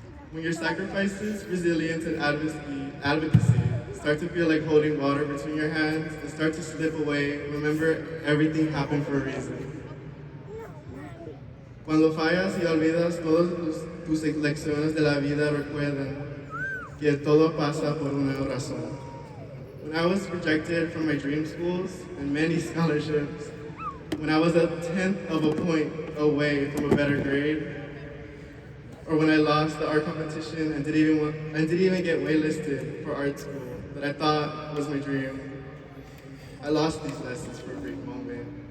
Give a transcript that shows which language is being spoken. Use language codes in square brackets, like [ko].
[en] When your sacrifices, resilience, and advocacy start to feel like holding water between your hands and start to slip away, remember everything happened for a reason. [es] Cuando fallas y olvidas todas tus lecciones de la vida, recuerda que todo pasa por una razón. [en] When I was rejected from my dream schools and many scholarships, when I was a tenth of a point away from a better grade, or when I lost the art competition and didn't even get waitlisted for art school that I thought was my dream, I lost these lessons for a brief moment.